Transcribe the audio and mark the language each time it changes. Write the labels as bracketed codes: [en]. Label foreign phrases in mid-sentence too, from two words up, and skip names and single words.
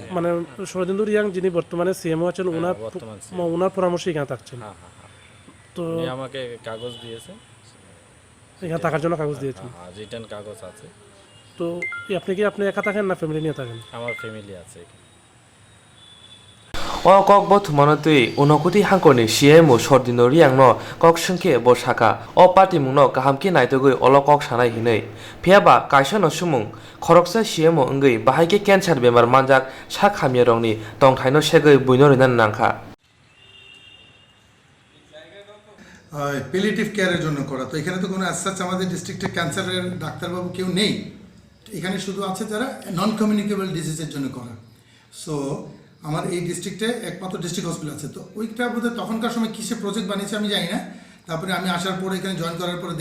[bn] মানে শরদেন্দু রিয়াং যিনি বর্তমানে সিএমও আছেন ওনার পরামর্শে এখানে থাকছেন তো আমাকে কাগজ দিয়েছে এখানে থাকার জন্য কাগজ দিয়েছেন রিটার্ন কাগজ আছে তো আপনি একা থাকেন না ফ্যামিলি নিয়ে থাকেন আমার ফ্যামিলি আছে [trp] o kok bo thumano tui unokuti hangkoni CMO Sordino Riangno kok sungke bo shaka o party mungno kahamki naitogui olo kok sanai hinui phiaba kaisano sumung khoroksa CMO ongui bahaike cancer bemar manjak sakhamia rongni tongthaino segui buino rinan nangkha [en] palliative care [bn] জন্য করা তো এখানে তো কোনো অ্যাজ আমাদের ডিস্ট্রিক্টে ক্যান্সারের ডাক্তারবাবু কেউ নেই এখানে শুধু আছে যারা [en] non communicable disease [bn] জন্য করা সো আমার এই ডিস্ট্রিক্টে একমাত্র [en] district hospital [bn] আছে তো ওইটা বোধহয় তখনকার সময় কিসে প্রজেক্ট বানিয়েছে আমি জানি না তারপরে আমি আসার পরে এখানে জয়েন করার পরে